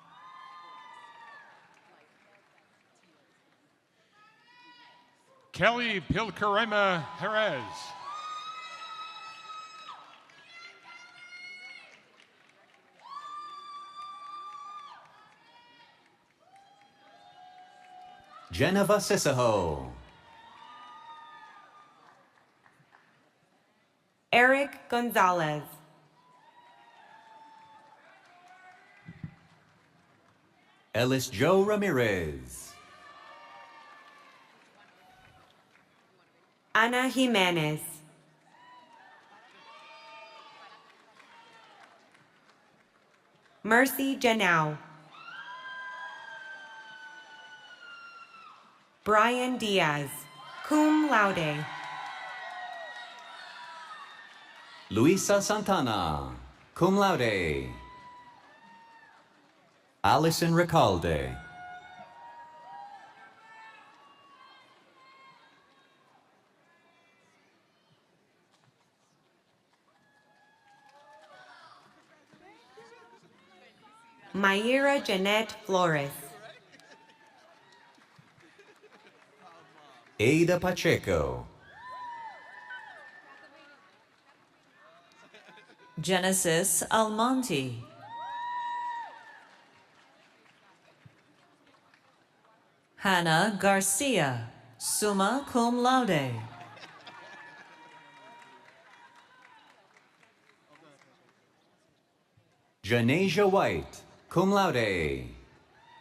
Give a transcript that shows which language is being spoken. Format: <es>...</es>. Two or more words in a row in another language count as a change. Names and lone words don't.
<en>Kelly Pilcarema Jerez. Geneva Sisaho. Eric Gonzalez. Ellis Joe Ramirez. Ana Jimenez. Mercy Janau. Brian Diaz,</en> <la>cum laude.</la> <en>Luisa Santana,</en> <la>cum laude.</la> <en>Allison Recalde. Mayra Jeanette Flores. Ada Pacheco. Genesis Almonte. Hannah Garcia,</en> <la>summa cum laude.</la> <en>Janasia White,</en> <la>cum laude.</la>